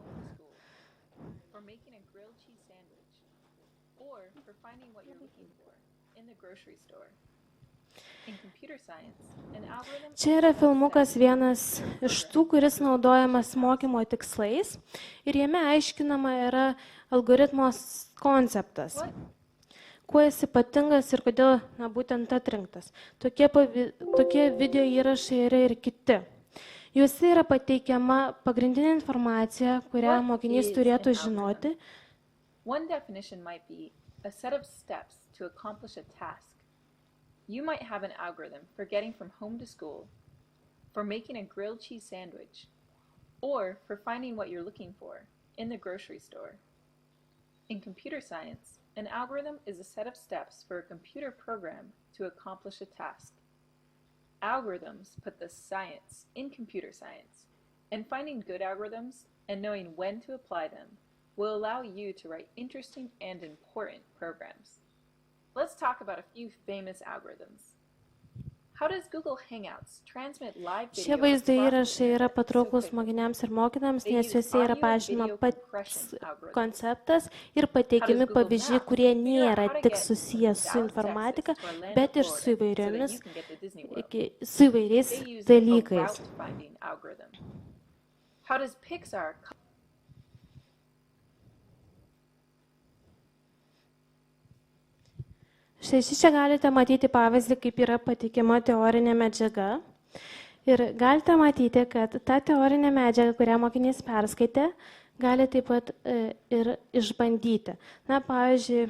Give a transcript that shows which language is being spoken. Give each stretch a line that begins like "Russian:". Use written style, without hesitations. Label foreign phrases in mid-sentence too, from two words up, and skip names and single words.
Lithuanian: Čia yra filmukas vienas iš tų, kuris naudojamas mokymo tikslais ir jame aiškinama yra algoritmos konceptas. Kuo jis ypatingas ir kodėl būtent atrinktas. Tokie video įrašai yra ir kiti. Juose yra pateikiama pagrindinė informacija, kurią mokinys turėtų žinoti.
English: One definition might be a set of steps to accomplish a task. You might have an algorithm for getting from home to school, for making a grilled cheese sandwich, or for finding what you're looking for in the grocery store. In computer science, an algorithm is a set of steps for a computer program to accomplish a task. Algorithms put the science in computer science, and finding good algorithms and knowing when to apply them will allow you to write interesting and important programs. Let's talk about a few famous algorithms. How does Google Hangouts transmit live video?
Lithuanian: Šie vaizdo įrašai yra patrauklus mokiniams ir mokytojams, nes juose yra paaiškinama pats konceptas ir pateikiami pavyzdžiai, kurie nėra tik susijęs su informatika, bet ir su įvairiais dalykais.
English: How does Pixar
Lithuanian: Štai čia galite matyti pavyzdį, kaip yra pateikiama teorinė medžiaga. Ir galite matyti, kad ta teorinė medžiaga, kurią mokinys perskaitė, gali taip pat ir išbandyti.